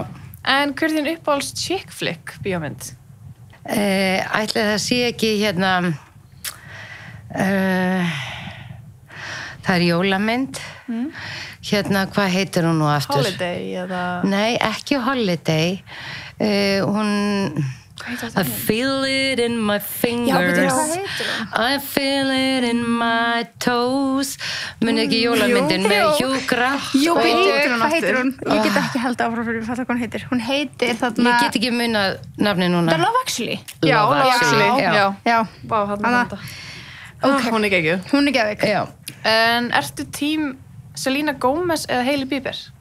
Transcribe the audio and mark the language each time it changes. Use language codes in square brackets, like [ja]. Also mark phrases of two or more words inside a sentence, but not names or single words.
[is] En hver er þín uppáhalds [en] chick flick [is] bíómynd? Ætli það sé ekki hérna það er jólamynd. Hérna, hvað heitir hún nú aftur? Holiday eða... Nei, ekki Holiday. Hún... [en] I feel it in my fingers. [is] Já, betur hvað heitir hún? [en] I feel it in my toes. [is] Muni ekki jólamyndin með Hugh Grant. Jú, heitir hún hvað heitir aftur? hún? Ég get ekki held áfram fyrir að fatta hvað hún heitir. Hún heitir þarna... Ég get ekki munað nafni núna. The Love Actually. Já, Love Actually. Já. Vá, hann þetta. Ok, hún er geggjuð. Hún er geðveik. Já. En ertu tím Selena Gomez eða Hailey Bieber?